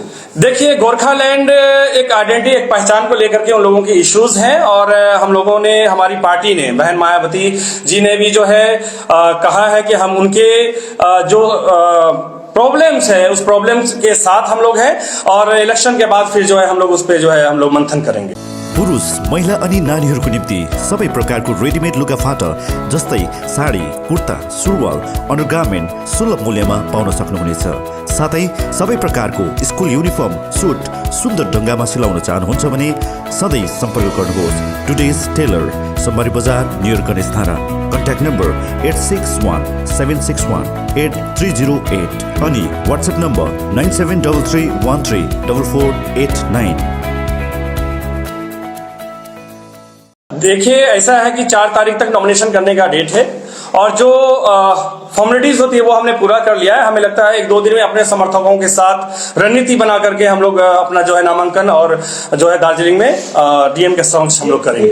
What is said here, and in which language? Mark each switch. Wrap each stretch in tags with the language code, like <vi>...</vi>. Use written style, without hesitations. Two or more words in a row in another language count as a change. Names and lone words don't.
<hi>देखिए, गोरखालैंड एक आइडेंटिटी, एक पहचान को लेकर के उन लोगों के इश्यूज हैं, और हम लोगों ने, हमारी पार्टी ने, बहन मायावती जी ने भी जो है कहा है कि हम उनके जो प्रॉब्लम्स है उस प्रॉब्लम्स के साथ हम लोग हैं, और इलेक्शन के बाद फिर जो है हम लोग उस पर जो है हम लोग मंथन करेंगे।</hi> <ne>पुरुष, महिला अनि नानीहरूको निम्ति सबै प्रकारको रेडिमेड लुगाफाटा जस्तै साडी, कुर्ता, सुरुवाल, अन्डरगार्मेन्ट सुलभ मूल्यमा पाउन सक्नुहुनेछ। साथै सबै प्रकारको</ne> <en>school uniform,</en> <ne>सुट सुन्दर ढङ्गमा सिलाउन चाहनुहुन्छ भने सधैँ सम्पर्क गर्नुहोस् टुडेज टेलर, सोमबारी बजार, नियर गणेश धारा।</ne> <en>contact number</en> <ne>8617618308 अनि</ne> <en>WhatsApp number</en> <ne>9733134489।</ne> <hi>देखिए, ऐसा है कि 4 तारीख तक नॉमिनेशन करने का डेट है, और जो फॉर्मेलिटीज होती है वो हमने पूरा कर लिया है। हमें लगता है 1-2 दिन में अपने समर्थकों के साथ रणनीति बना करके हम लोग अपना जो है नामांकन और जो है दार्जिलिंग में डीएम के समक्ष हम लोग करेंगे।</hi>